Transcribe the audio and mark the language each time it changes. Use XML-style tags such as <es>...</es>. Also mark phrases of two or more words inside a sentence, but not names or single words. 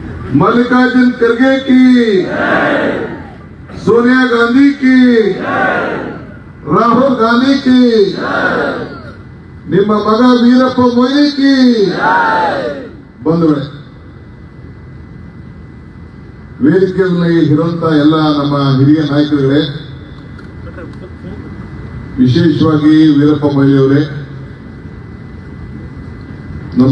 <hi>मल्लिकार्जुन खड़गे की, सोनिया गांधी की, राहुल गांधी की,</hi> <kn>ನಿಮ್ಮ ಮಗ ವೀರಪ್ಪ ಮೊಯ್ಲಿ की ಬಂಧುಗಳೇ, ವೇದಿಕೆಯಲ್ಲಿ ಇರುವಂತ ಎಲ್ಲ ನಮ್ಮ ಹಿರಿಯ ನಾಯಕರುಗಳೇ, ವಿಶೇಷವಾಗಿ ವೀರಪ್ಪ ಮೊಯ್ಲಿ ಅವರೇ, ನಮ್ಮ</kn>